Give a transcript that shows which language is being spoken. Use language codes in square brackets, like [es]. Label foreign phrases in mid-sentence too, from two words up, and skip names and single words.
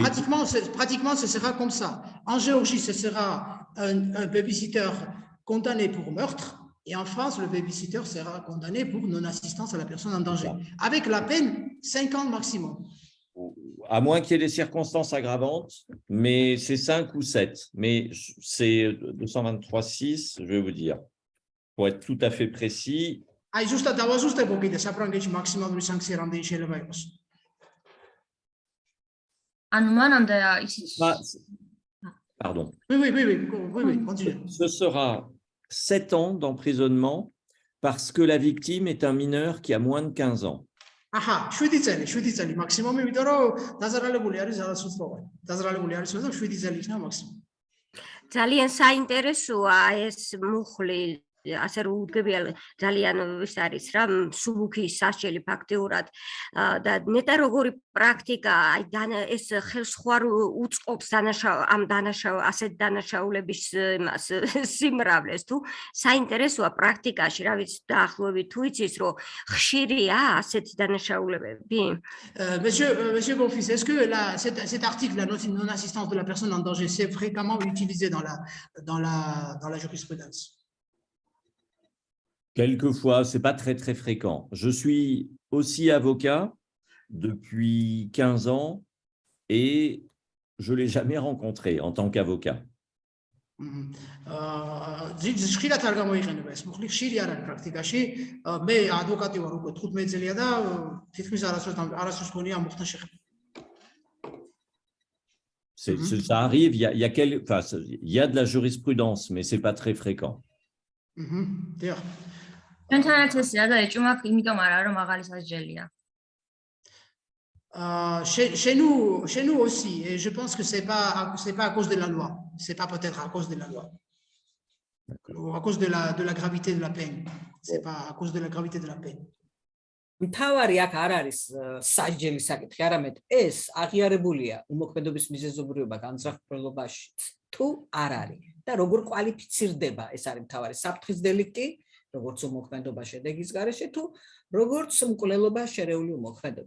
[fr] Pratiquement, ce sera comme ça. En Géorgie, ce sera un babysitter condamné pour meurtre, et en France, le babysitter sera condamné pour non-assistance à la personne en danger, avec la peine 5 ans maximum. À moins qu'il y ait des circonstances aggravantes, mais c'est 5 ou 7. Mais c'est 223.6, je vais vous dire. Pour être tout à fait précis, [ka] აი ზუსტად დავაზუსტებო კიდე საფრანგეთში მაქსიმალური სანქცია რამდენი შეიძლება იყოს. ანუ მანამდე ისიც [fr] Pardon. Oui, continue. Ce sera 7 ans d'emprisonnement parce que la victime est un mineur qui a moins de 15 ans. [ka] აჰა, 7 წელი მაქსიმუმი, იმიტომ რომ დაზარალებული არის არასრულწლოვანი. დაზარალებული არის და 7 წელი იქნება მაქსიმუმი. ძალიან საინტერესოა ეს მუხლი, ასე რომ უდგებია ძალიან ის არის რა, მსუბუქი სასჯელი ფაქტიურად და ნეტა როგორი პრაქტიკა, აი ეს ხელსხوار უწყობს ამ ასეთ დანაშაულების იმას სიმრავლეს თუ საინტერესოა პრაქტიკაში, რა ვიცი, დაახლოებით თუ იცის, რომ ხშირია ასეთი დანაშაულებები? [fr] Monsieur Bonfils, est-ce que cet article, la non-assistance de la personne en danger, c'est fréquemment utilisé dans la jurisprudence? Quelquefois, c'est pas très fréquent. Je suis aussi avocat depuis 15 ans et je l'ai jamais rencontré en tant qu'avocat. [ka] ხშირად არ გამოიყენება ეს მუხლი, ხშირი არ არის პრაქტიკაში. მე ადვოკატი ვარ უკვე 15 წელია და თითქმის არასდროს მქონია ამ მუხლთან შეხება. [fr] Ça arrive, il y a de la jurisprudence, mais c'est pas très fréquent. [ka] დიახ. ჩვენთანაც ესეა და ეჭვმაქ იმიტომ არა რომ მაღალი სასჯელია. [fr] Chez nous aussi, et je pense que c'est pas à cause de la loi, c'est pas peut-être à cause de la loi, ou à cause de la gravité de la peine, c'est pas à cause de la gravité de la peine. [ka] მთავარი აქ არ არის სასჯელის საკითხი, არამედ ეს აღიარებულია უმოქმედობის მიზეზობრიობა განზრახველობაში თუ არ არის და როგორ კვალიფიცირდება, ეს არის მთავარი საფრთხის დელიკტი, როგორც უმოქმედობა შედეგის გარეშე თუ როგორც მკვლელობა შერეული უმოქმედობით.